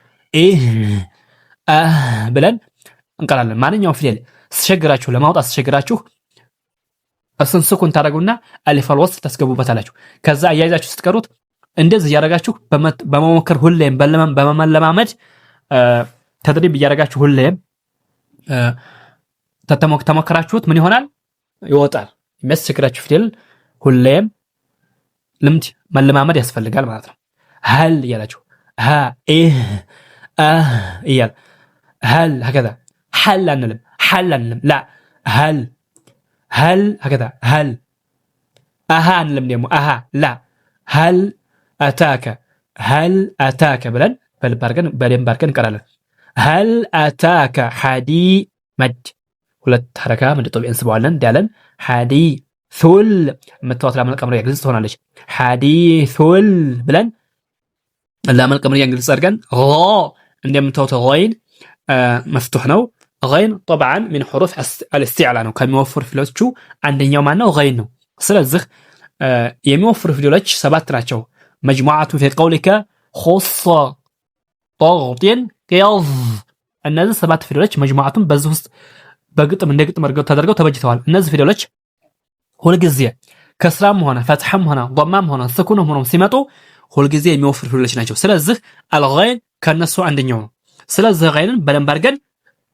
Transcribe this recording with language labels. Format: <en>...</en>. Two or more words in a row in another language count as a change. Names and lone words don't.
<am>ብለን እንቀራለን። ማንኛውም ፊደል ሲቸግራችሁ ለማውጣት ሲቸግራችሁ እሱን ስኩን ታደርጉና አሊፍ አልወስጥ ታስገቡበታላችሁ። ከዛ አያይዛችሁ ስትቀሩት እንደዚህ ያደርጋችሁ በመሞከር ሁሌም በመለማመድ ተድሪብ እያደረጋችሁ ሁሌም ተሞክራችሁት ምን ይሆናል? ይወጣል። የሚያስቸግራችሁ ፊደል ሁሌም ልምድ መለማመድ ያስፈልጋል ማለት ነው። هل እያላችሁ ها እያል</am> <ar>هل هكذا حل</ar> <am>አንልም</am> <ar>لا هل هكذا هل</ar> <am>አንልም ደግሞ</am> <ar>لا هل</ar> <am>أتاك ብለን በደንብ አድርገን እንቀራለን።</am> <ar>هل أتاك</ar> <am>መድ ሁለት ሐረካ መድ ጦቢያ እንስበዋለን እንዳለን ሐዲሱል የምትዋት ላም ቀመርያ ግልጽ ትሆናለች። ሐዲሱል ብለን ላም ቀመርያ ግልጽ አድርገን እንደምትዋት غين መፍቱህ ነው።</am> <ar>غين طبعا من حروف الاستعلاء</ar> <am>ነው። ከሚወፍሩ ፊደሎቹ አንደኛው ማን ነው? غين ነው። ስለዚህ የሚወፍሩ ፊደሎች ሰባት ናቸው።</am> <ar>مجموعة في قولك خص ضغط قيض</ar> <am>እነዚህ ሰባት ፊደሎች መጅሙዓቱን በዚህ ውስጥ በግጥም እንደ ግጥም ተደርገው ተበጅተዋል። እነዚህ ፊደሎች ሁልጊዜ ከስራም ሆነ ፈትሐም ሆነ ضማም ሆነ ስኩንም ሆነ ሲመጡ ሁልጊዜ የሚወፍሩ ፊደሎች ናቸው። ስለዚህ አልገይን ከነሱ አንደኛው ነው። ስለዚህ ገይንን በደንብ አድርገን</am>